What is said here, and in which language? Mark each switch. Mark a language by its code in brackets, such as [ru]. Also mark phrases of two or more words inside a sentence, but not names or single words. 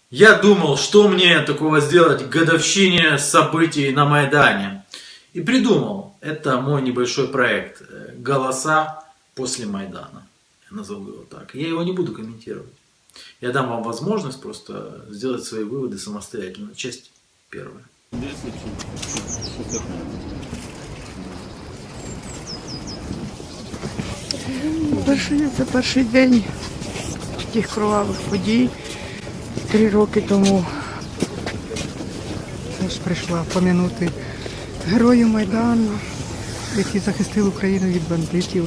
[ru] Я думал, что мне такого сделать к годовщине событий на Майдане. И придумал. Это мой небольшой проект. Голоса после Майдана. Я назову его так. Я его не буду комментировать. Я дам вам возможность просто сделать свои выводы самостоятельно. Часть первая. [uk] Це перший день тих кровавих подій. 3 роки тому я ж прийшла пом'янути героїв Майдану, які захистили Україну від бандитів.